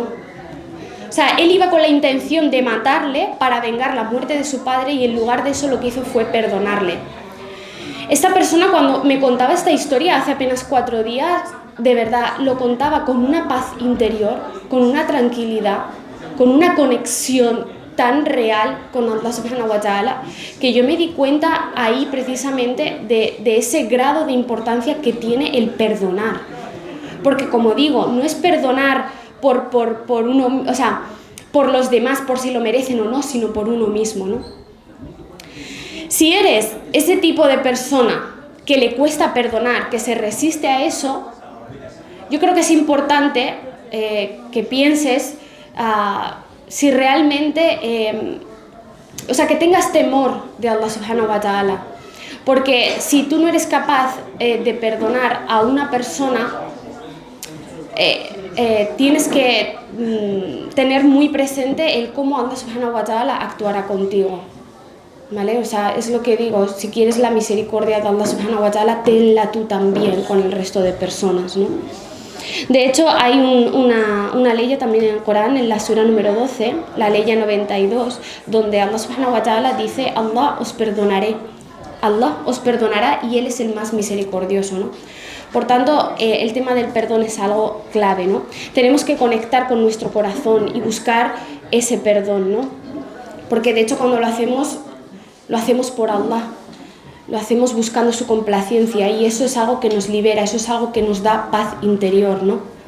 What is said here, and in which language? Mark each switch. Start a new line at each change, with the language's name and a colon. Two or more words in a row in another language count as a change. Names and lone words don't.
Spanish: O sea, él iba con la intención de matarle para vengar la muerte de su padre, y en lugar de eso lo que hizo fue perdonarle. Esta persona, cuando me contaba esta historia hace apenas 4 días, de verdad lo contaba con una paz interior, con una tranquilidad, con una conexión tan real con
Arabic: الله سبحانه وتعالى,
Spanish: que yo me di cuenta ahí precisamente de ese grado de importancia que tiene el perdonar. Porque, como digo, no es perdonar por uno, o sea, por los demás, por si lo merecen o no, sino por uno mismo, ¿no? Si eres ese tipo de persona que le cuesta perdonar, que se resiste a eso, yo creo que es importante que pienses si realmente, o sea, que tengas temor de
Arabic: الله سبحانه وتعالى.
Spanish: Porque si tú no eres capaz de perdonar a una persona, tienes que tener muy presente el cómo
Arabic: الله سبحانه وتعالى
Spanish: actuará contigo, ¿vale? O sea, es lo que digo, si quieres la misericordia de
Arabic: الله سبحانه وتعالى,
Spanish: tenla tú también con el resto de personas, ¿no? De hecho, hay una ley también en el Corán, en la sura número 12, la ley 92, donde
Arabic: الله سبحانه وتعالى
Spanish: dice: Allah os perdonaré, Allah os perdonará y Él es el más misericordioso, ¿no? Por tanto, el tema del perdón es algo clave, ¿no? Tenemos que conectar con nuestro corazón y buscar ese perdón, ¿no? Porque de hecho, cuando lo hacemos por Allah, lo hacemos buscando su complacencia, y eso es algo que nos libera, eso es algo que nos da paz interior, ¿no?